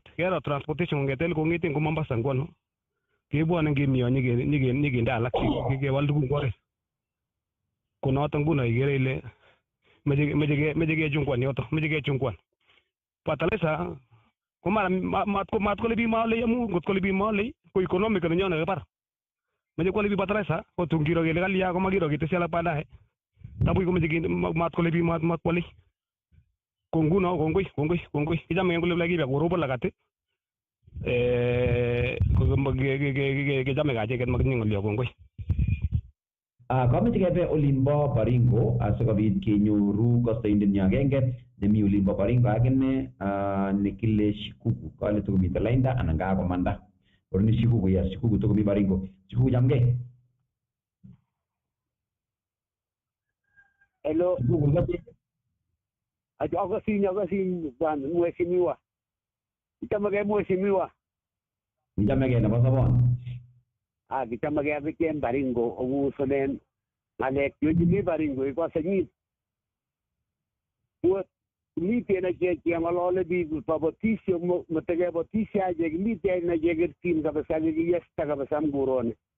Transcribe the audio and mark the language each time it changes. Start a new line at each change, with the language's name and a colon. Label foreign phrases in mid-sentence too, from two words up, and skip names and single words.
Kalenjin: kero transportation kong'eten ko Mombasa ngwano kebwone ngemiyo nyikende alak kewal tuguk oret ko noto nguno ikere ile meche kechungwan yoto meche kechungwan fertilizer ko mara mat kole biik maolei amu ngot kole biik maolei ko economic nenyo nekibar meche kwale biik fertilizer ko tungiro kele kalya ko makiro ketesyi alak baadaye tabu komeche mat kole biik mat kwalei ko nguno kongoi ichame kole Laikipia korobon lagat kechame kacheket makitinye ng'olyo kongoi. Kameche kebe olimbo Baringo asikobit kenyoru kastoindenyo agenge nemi olimbo Baringo akine nekile Shikuku kale tukomite lainda anan kakomanda orni Shikuku ya Shikuku tukomi Baringo. Shikuku chamgei. Hello. Akasin
Swahili: bwana mheshimiwa.
Kalenjin: Itamage mheshimiwa. Itamage na basabon. Kitamage abiken Baringo ogusonen ngalek yoji Baringo iko senyit. miten achek cheng'olole biik kabotisyo matokebotisye achek miten nachekertin kabisa kikiyesta kabisa nguroni